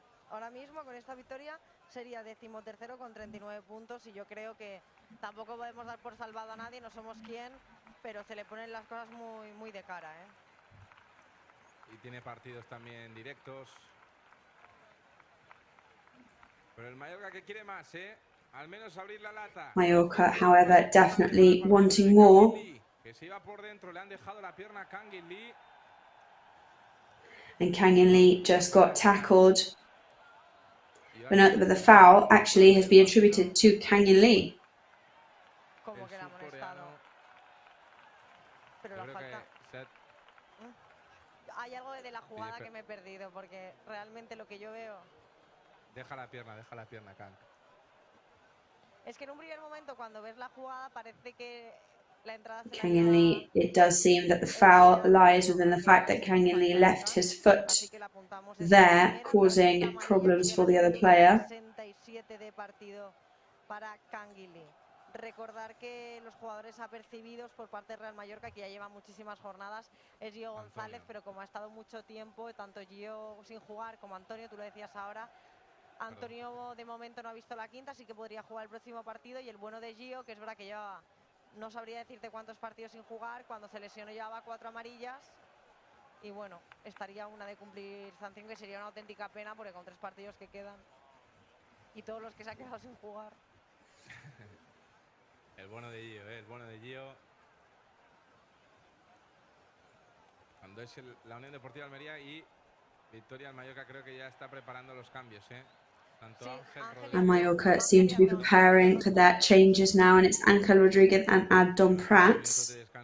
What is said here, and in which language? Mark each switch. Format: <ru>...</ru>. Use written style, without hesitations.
<es>Ahora mismo con esta victoria sería 13º con 39 puntos y yo creo que tampoco podemos dar por salvado a nadie, no somos quien, pero se le ponen las cosas muy de cara. Y tiene partidos también directos. Pero el Mallorca que quiere más, al menos abrir la lata.</es> <en>Mallorca, however, definitely wanting more.</en> <es>Que se iba por dentro, le han dejado la pierna a Kangin Lee.</es> <en>And Kangin Lee just got tackled. But note that the foul actually has been attributed to Kangin Lee.</en> <es>Como que la amonestado. Pero la falta. Hay algo de la jugada que me he perdido porque realmente lo que yo veo. Deja la pierna, Kang. Es que en un primer momento cuando ves la jugada parece que la entrada se</es> <en>Kangin Lee, it does seem that the foul lies within the fact that Kangin Lee left his foot there, causing problems for the other player.</en> <es>67 de partido para Kangin Lee. Recordar que los jugadores apercibidos por parte de Real Mallorca, que ya llevan muchísimas jornadas, es Gio González, pero como ha estado mucho tiempo, tanto Gio sin jugar como Antonio, tú lo decías ahora, Antonio de momento no ha visto la quinta, así que podría jugar el próximo partido, y el bueno de Gio, que es verdad que lleva, no sabría decirte cuántos partidos sin jugar, cuando se lesionó llevaba 4 amarillas, y bueno, estaría una de cumplir sanción, que sería una auténtica pena, porque con 3 partidos que quedan, y todos los que se ha quedado sin jugar. El bueno de Gio, el bueno de Gio. Cuando es la Unión Deportiva Almería y Victoria del Mallorca, creo que ya está preparando los cambios, Tanto Ángel</es> <en>And Mallorca seem to be preparing for their changes now, and it's Ángel Rodríguez and Adon Prats.</en>